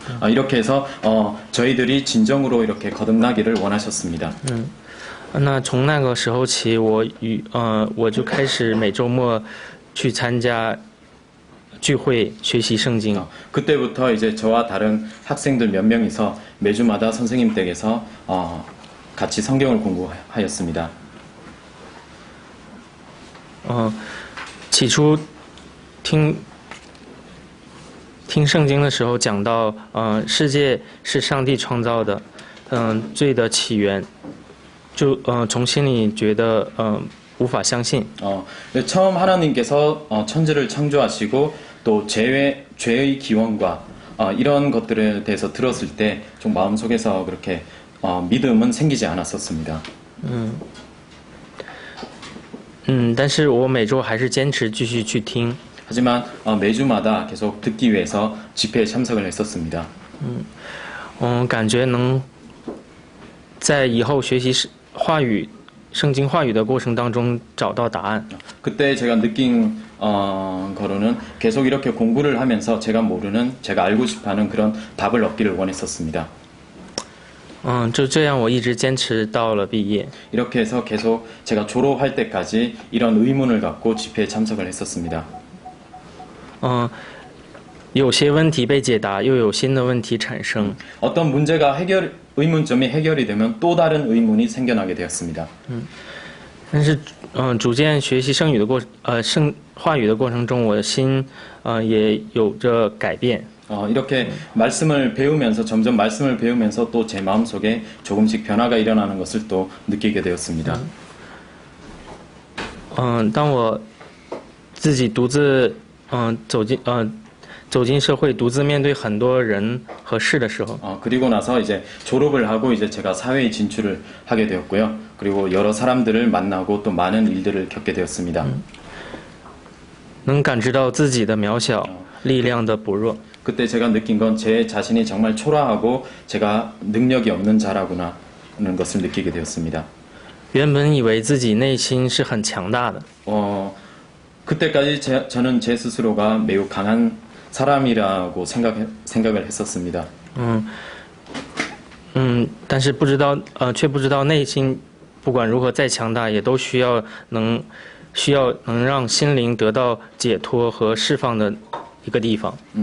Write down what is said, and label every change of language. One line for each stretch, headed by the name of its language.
Korean: 이렇게 해서 저희들이 진정으로 이렇게 거듭나기를 원하셨습니다.
Chinese: 那从那个时候起，我就开始每周末去参加聚会学习圣经。
Korean: 그때부터 이제 저와 다른 학생들 몇 명이서 매주마다 선생님 댁에서 같이 성경을 공부하였습니다.
Chinese: 起初听圣经的时候讲到，世界是上帝创造的，罪的起源，就从心里觉得无法相信。
Korean: 처음 하나님께서 천지를 창조하시고 또 죄의 기원과 이런 것들에 대해서 들었을 때 좀 마음속에서 그렇게 믿음은 생기지 않았었습니다.
Chinese: 但是我每周还是坚持继续去听。
Korean: 하지만 매주마다 계속 듣기 위해서 집회에 참석을 했었습니다.
Chinese: 感觉能在以后学习圣经话语的过程当中找到答案。
Korean: 그때 제가 느낀 거로는 계속 이렇게 공부를 하면서 제가 모르는 제가 알고 싶어하는 그런 답을 얻기를 원했었습니다.
Chinese: 就这样我一直坚持到了毕业。
Korean: 이렇게 해서 계속 제가 졸업할 때까지 이런 의문을 갖고 집회에 참석을 했었습니다.
Chinese: 有些问题被解答，又有新的问题产生。
Korean: 어떤 문제가 의문점이 해결이 되면 또 다른 의문이 생겨나게 되었습니다.
Chinese: 但是逐渐学习圣话语的过程中，我的心也有着改变。
Korean: 이렇게 말씀을 배우면서 점점 말씀을 배우면서 또 제 마음속에 조금씩 변화가 일어나는 것을 또 느끼게 되었습니다.
Chinese: 当我自己独自走进社会，独自面对很多人和事的时候，
Korean: 그리고 나서 이제 졸업을 하고 이제 제가 사회에 진출을 하게 되었고요. 그리고 여러 사람들을 만나고 또 많은 일들을 겪게 되었습니다.
Chinese: 能感知到自己的渺小，力量的薄弱。
Korean: 그때 제가 느낀 건 제 자신이 정말 초라하고 제가 능력이 없는 자라구나 하는 것을 느끼게 되었습니다.
Chinese: 原本以为自己内心是很强大的，
Korean: 그때까지 저는 제 스스로가 매우 강한 사람이라고 생각을 했었습니다.
Chinese: 但是却不知道内心不管如何再强大，也都需要能让心灵得到解脱和释放的一个地方。